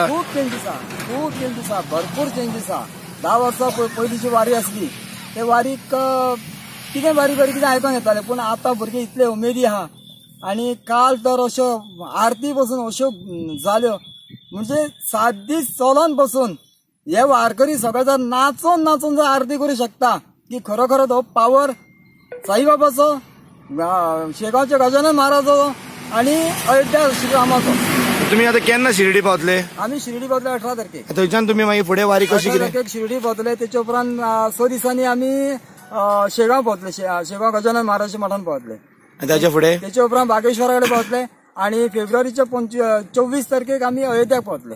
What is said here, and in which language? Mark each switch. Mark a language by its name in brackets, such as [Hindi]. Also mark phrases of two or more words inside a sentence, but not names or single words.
[Konkani] खूप चेंजीस आहा भरपूर चेंजीस आहा. 10 वर्सां पयलींची वारी आसली ते वारीक कितें बारीक बारीक कितें आयकोंक येताले, पूण आतां भुरगे इतले उमेदी आहा. आणि काल तर अश्यो आरती बसून अश्यो जाल्यो म्हणजे 7 दीस चलोन बसून हे वारकरी सगळे जर नाचून नाचून जर आरती करू शकता की खरोखर तो पावर साईबाबाचो, शेगावच्या गजानन महाराजाचो आणि अयोध्या श्रीरामाचो. तुम्ही आता केन्ना शिर्डी पावतले? आम्ही शिर्डी पावतले 18 तारखेक. थंयच्यान तुम्ही मागीर फुडें वारी कशी कितें? शिर्डी पावतले, त्याच्या उपरांत 6 दिसांनी आम्ही शेगाव पावतले, शेगाव गजानन महाराजच्या मठान पावतले. [Marathi] त्याच्या पुढे [Konkani] त्याच्या उपरांत बागेश्वराकडे पावतले आणि फेब्रुवारीच्या 24 तारखेक आम्ही अयोध्याक पावतले.